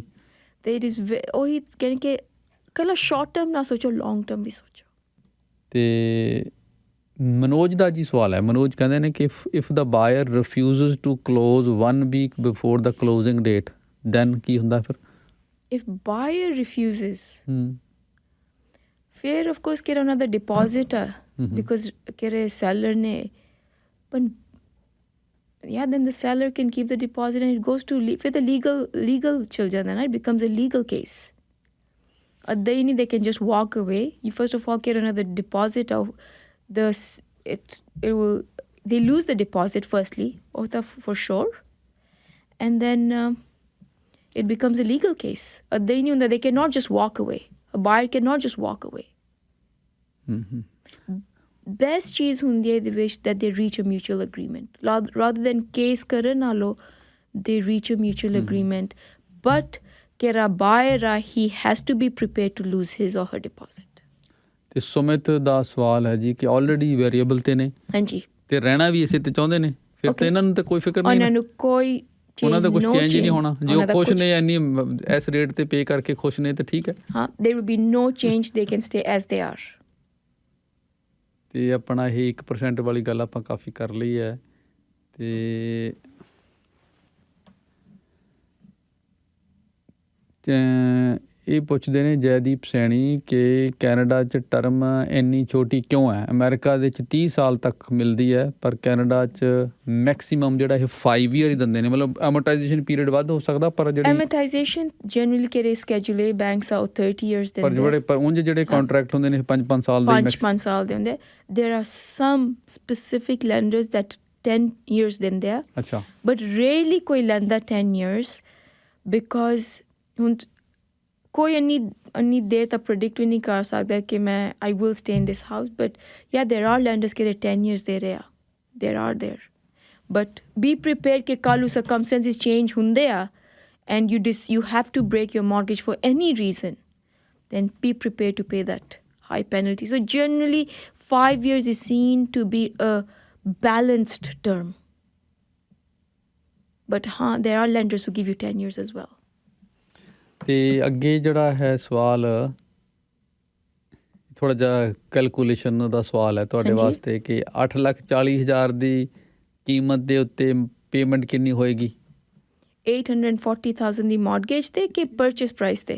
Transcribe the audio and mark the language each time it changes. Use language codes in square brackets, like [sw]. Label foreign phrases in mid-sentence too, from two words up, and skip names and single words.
[pa] ਤੇ [en] it is [pa] ਉਹੀ ਕਹਿੰਦੇ ਕਿ ਕੱਲਾ [en] short term [pa] ਨਾ ਸੋਚੋ [en] long term [pa] ਵੀ ਸੋਚੋ ਤੇ ਮਨੋਜ ਦਾ ਜੀ ਸਵਾਲ ਹੈ ਮਨੋਜ ਕਹਿੰਦੇ ਨੇ ਕਿ [en] if the buyer refuses to close 1 week before the closing date then [pa] ਕੀ ਹੁੰਦਾ ਫਿਰ [en] if buyer refuses ਫਿਰ of course [pa] ਕਿਹੜਾ ਉਹਨਾਂ ਦਾ ਡਿਪੋਜ਼ਿਟ ਆ [en] because [pa] ਕਿਹੜੇ seller ਨੇ [en] but yeah then the seller can keep the deposit and it goes to ਫਿਰ the legal [pa] ਚੱਲ ਜਾਂਦਾ ਨਾ [en] it becomes a legal case they need they can just walk away you first of all get another deposit of they lose the deposit firstly for sure and then it becomes a legal case. They knew that they cannot just walk away. A buyer cannot just walk away. Best cheese [pa] ਹੁੰਦੀ ਹੈ [en] the wish that they reach a mutual agreement. Rather than case [pa] ਕਰਨ ਨਾਲੋਂ, [en] they reach a mutual agreement. But kera buyer he has to be prepared to lose his or her deposit. [pa] ਤੇ ਸੁਮਿਤ ਦਾ ਸਵਾਲ ਹੈ ਜੀ ਕਿ [en] already variable [pa] ਤੇ ਨੇ ਹਾਂਜੀ ਤੇ ਰਹਿਣਾ ਵੀ ਇਸੇ ਤੇ ਚਾਹੁੰਦੇ ਨੇ ਫਿਰ ਤੇ ਇਹਨਾਂ ਨੂੰ ਤਾਂ ਕੋਈ ਫਿਕਰ ਨਹੀਂ ਉਹਨਾਂ ਨੂੰ ਕੋਈ ਉਹਨਾਂ ਦਾ ਕੁਝ ਚੇਂਜ ਹੀ ਨਹੀਂ ਹੋਣਾ ਜੇ ਉਹ ਖੁਸ਼ ਨੇ ਇੰਨੀ ਇਸ ਰੇਟ ਤੇ ਪੇ ਕਰਕੇ ਖੁਸ਼ ਨੇ ਤਾਂ ਠੀਕ ਹੈ [en] ਹਾਂ there will be no change they can stay as they are [pa] ਤੇ ਆਪਣਾ ਇਹ 1% ਵਾਲੀ ਗੱਲ ਆਪਾਂ ਕਾਫੀ ਕਰ ਲਈ ਹੈ ਤੇ ਇਹ ਪੁੱਛਦੇ ਨੇ ਜੈਦੀਪ ਸੈਣੀ ਕਿ ਕੈਨੇਡਾ 'ਚ ਟਰਮ ਇੰਨੀ ਛੋਟੀ ਕਿਉਂ ਹੈ ਅਮਰੀਕਾ ਦੇ 'ਚ 30 ਸਾਲ ਤੱਕ ਮਿਲਦੀ ਹੈ ਪਰ ਕੈਨੇਡਾ 'ਚ ਮੈਕਸੀਮਮ ਜਿਹੜਾ ਇਹ 5 ਈਅਰ ਹੀ ਦਿੰਦੇ ਨੇ ਮਤਲਬ [en] amortization period [pa] ਵੱਧ ਹੋ ਸਕਦਾ ਪਰ ਜਿਹੜੀ ਐਮੋਰਟਾਈਜੇਸ਼ਨ ਜਨਰਲੀ ਕਿਹੜੇ ਸਕੇਜੂਲ ਹੈ ਬੈਂਕਸ ਆ 30 ਇਅਰਸ ਦੇ ਪਰ ਉਂਝ ਜਿਹੜੇ ਕੰਟਰੈਕਟ ਹੁੰਦੇ ਨੇ 5 ਸਾਲ ਦੇ 5 ਸਾਲ ਦੇ ਹੁੰਦੇ [en] there are some specific lenders that 10 years [pa] ਦਿੰਦੇ ਆ ਅੱਛਾ [en] but rarely [pa] ਕੋਈ ਲੈਂਦਾ [en] 10 years because [pa] ਹੁਣ ਕੋਈ ਇੰਨੀ ਦੇਰ ਤੱਕ ਪ੍ਰੈਡਿਕਟ ਵੀ ਨਹੀਂ ਕਰ ਸਕਦਾ ਕਿ ਮੈਂ [en] I will stay in this house but yeah there are lenders ਕਿਹੜੇ 10 years [pa] ਦੇ ਰਹੇ ਆ [en] there are there but be prepared [pa] ਕਿ ਕੱਲ੍ਹ ਨੂੰ [en] circumstances change [pa] ਹੁੰਦੇ ਆ [en] ਐਂਡ you have to break your mortgage for any reason then be prepared to pay that high penalty. So generally 5 years is seen to be a balanced term. But there are lenders who give you 10 years as well. [pa] ਤੇ ਅੱਗੇ ਜਿਹੜਾ ਹੈ ਸਵਾਲ ਥੋੜ੍ਹਾ ਜਿਹਾ ਕੈਲਕੂਲੇਸ਼ਨ ਦਾ ਸਵਾਲ ਹੈ ਤੁਹਾਡੇ ਵਾਸਤੇ ਕਿ 8,40,000 ਦੀ ਕੀਮਤ ਦੇ ਉੱਤੇ ਪੇਮੈਂਟ ਕਿੰਨੀ ਹੋਏਗੀ? 840,000 ਦੀ ਮੌਰਗੇਜ ਤੇ ਕਿ [en] purchase price [pa] ਤੇ?